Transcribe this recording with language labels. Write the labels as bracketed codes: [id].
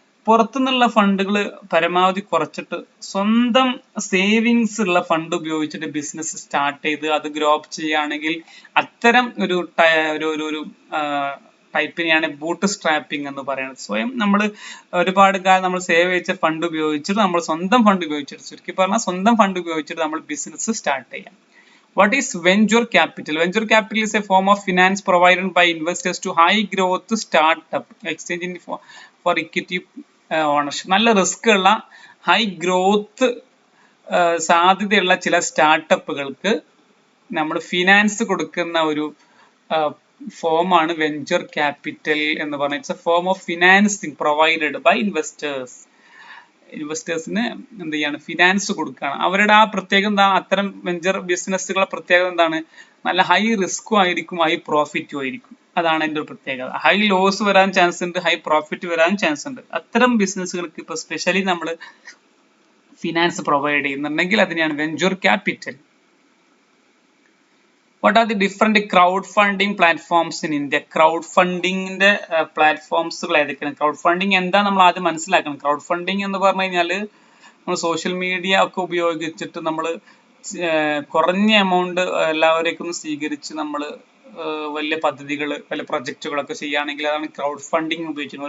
[ml] പുറത്തുനിന്നുള്ള ഫണ്ടുകൾ പരമാവധി കുറച്ചിട്ട് സ്വന്തം സേവിങ്സ് ഉള്ള ഫണ്ട് ഉപയോഗിച്ചിട്ട് ബിസിനസ് സ്റ്റാർട്ട് ചെയ്ത് അത് ഗ്രോ അപ്പ് ചെയ്യുകയാണെങ്കിൽ അത്തരം ഒരു ടൈപ്പിനെയാണ് ബൂട്ട് സ്ട്രാപ്പിംഗ് എന്ന് പറയുന്നത്. സ്വയം നമ്മൾ ഒരുപാട് കാലം നമ്മൾ സേവ് ചെയ്ത ഫണ്ട് ഉപയോഗിച്ചിട്ട്, നമ്മൾ സ്വന്തം ഫണ്ട് ഉപയോഗിച്ചിട്ട്, ചുരുക്കി പറഞ്ഞാൽ സ്വന്തം ഫണ്ട് ഉപയോഗിച്ചിട്ട് നമ്മൾ ബിസിനസ് സ്റ്റാർട്ട് ചെയ്യാം. [en] What is venture capital? Venture capital is a form of finance provided by investors to high growth startup exchanging for equity ownership. [ml] നല്ല റിസ്ക് ഉള്ള ഹൈ ഗ്രോത്ത് സാധ്യതയുള്ള ചില സ്റ്റാർട്ടപ്പുകൾക്ക് നമ്മൾ ഫിനാൻസ് കൊടുക്കുന്ന ഒരു ഫോമാണ് വെഞ്ചർ ക്യാപിറ്റൽ എന്ന് പറഞ്ഞാൽ. [en] It's a form of financing provided by investors. [ml] ഇൻവെസ്റ്റേഴ്സിന് എന്ത് ചെയ്യാണ്? ഫിനാൻസ് കൊടുക്കുകയാണ്. അവരുടെ ആ പ്രത്യേകത എന്താ? അത്തരം വെഞ്ചർ ബിസിനസ്സുകളെ പ്രത്യേകത എന്താണ്? നല്ല ഹൈ റിസ്കും ആയിരിക്കും, ഹൈ പ്രോഫിറ്റും ആയിരിക്കും. അതാണ് അതിന്റെ ഒരു പ്രത്യേകത. ഹൈ ലോസ് വരാൻ ചാൻസ് ഉണ്ട്, ഹൈ പ്രോഫിറ്റ് വരാൻ ചാൻസ് ഉണ്ട്. അത്തരം ബിസിനസ്സുകൾക്ക് ഇപ്പൊ സ്പെഷ്യലി നമ്മൾ ഫിനാൻസ് പ്രൊവൈഡ് ചെയ്യുന്നുണ്ടെങ്കിൽ അതിനെയാണ് venture capital. [en] What are the different crowd funding platforms in India? [ml] Crowd ഫണ്ടിങ്ങിന്റെ പ്ലാറ്റ്ഫോംസുകൾ ഏതൊക്കെയാണ്? ക്രൗഡ് ഫണ്ടിങ് എന്താ നമ്മൾ ആദ്യം മനസ്സിലാക്കണം. ക്രൗഡ് ഫണ്ടിങ് എന്ന് പറഞ്ഞു കഴിഞ്ഞാൽ നമ്മൾ സോഷ്യൽ മീഡിയ ഒക്കെ ഉപയോഗിച്ചിട്ട് നമ്മൾ കുറഞ്ഞ എമൗണ്ട് എല്ലാവരേക്കും സ്വീകരിച്ച് നമ്മൾ വലിയ പദ്ധതികൾ വലിയ പ്രൊജക്റ്റുകളൊക്കെ ചെയ്യുകയാണെങ്കിൽ അതാണ് ക്രൗഡ് ഫണ്ടിങ് ഉപയോഗിക്കുന്നത്.